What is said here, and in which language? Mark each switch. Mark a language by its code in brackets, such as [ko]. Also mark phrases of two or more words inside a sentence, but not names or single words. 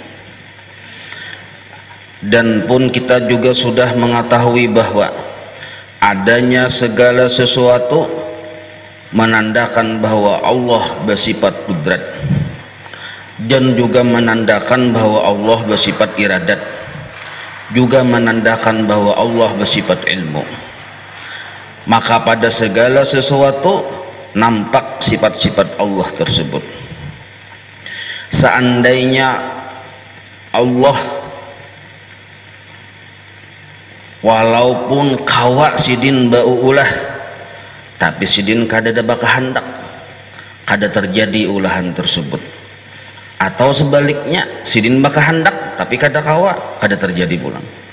[id] Dan pun kita juga sudah mengetahui bahwa adanya segala sesuatu menandakan bahwa Allah bersifat kudrat, dan juga menandakan bahwa Allah bersifat iradat, juga menandakan bahwa Allah bersifat ilmu. Maka pada segala sesuatu nampak sifat-sifat Allah tersebut. [bjn] Seandainya Allah walaupun kawa sidin bau ulah, tapi sidin kada baka hendak, kada terjadi ulahan tersebut. Atau sebaliknya, sidin baka hendak tapi kada kawa, kada terjadi pulang.